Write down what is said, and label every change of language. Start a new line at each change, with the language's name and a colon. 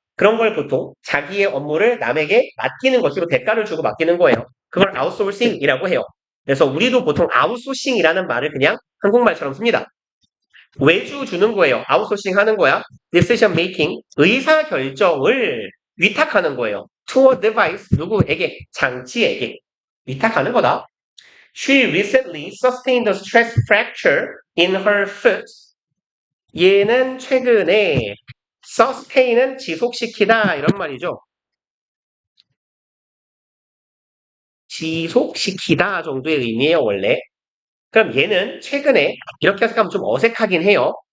Korean: 그런 걸 보통 자기의 업무를 남에게 맡기는 것으로 대가를 주고 맡기는 거예요. 그걸 아웃소싱이라고 해요. 그래서 우리도 보통 아웃소싱이라는 말을 그냥 한국말처럼 씁니다. 외주 주는 거예요. 아웃소싱 하는 거야. decision making, 의사 결정을 위탁하는 거예요.
English: to a device,
Korean: 누구에게? 장치에게. 위탁하는 거다.
English: She recently sustained a stress fracture in her foot.
Korean: 얘는 최근에 sustain은 지속시키다 이런 말이죠. 지속시키다 정도의 의미예요, 원래. 그럼 얘는 최근에 이렇게 해석하면 좀 어색하긴 해요.